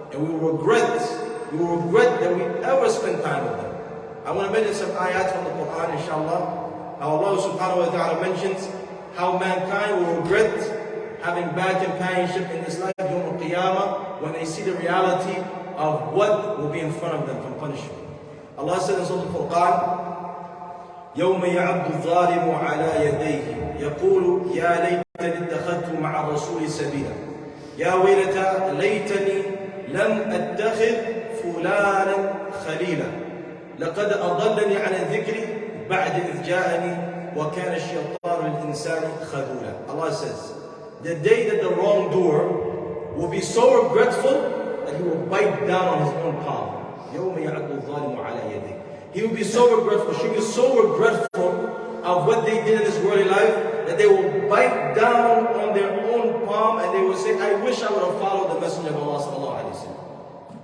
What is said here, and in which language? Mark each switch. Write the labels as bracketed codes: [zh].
[en] And we will regret that we ever spent time with them. I want to mention some ayat from the Quran, inshallah. How Allah subhanahu wa ta'ala mentions how mankind will regret having bad companionship in this life, Yawm al-Qiyamah, when they see the reality of what will be in front of them from punishment. Allah said in Surah Al-Furqan, [ar] يَوْمَ يَعَبْدُ الظَّالِمُ عَلَى يَدَيْهِ يَقُولُ يَا لَيْتَنِي اتَّخَذْتُ مَعَ الرَّسُولِ سَبِيلًا يَا وَيْلَتَى لَيْتَنِي لَمْ أَتَّخِذْ فُلَانًا خَلِيلًا لَقَدْ أَضَلَّنِي عَنِ الذِّكْرِ بَعْدَ إِذْ جَاءَنِي وَكَانَ الشَّيْطَانُ لِلْإِنسَانِ خَذُولًا. [en] Allah says, the day that the wrongdoer will be so regretful that he will bite down on his own palm. [ar] يَوْمَ يَعَدُّ الظَّالِمُ عَلَى يَدَيْهِ. [en] He will be so regretful, she will be so regretful of what they did in this worldly life that they will bite down on their own palm and they will say, I wish I would have followed the Messenger of Allah sallallahu alaihi wasallam.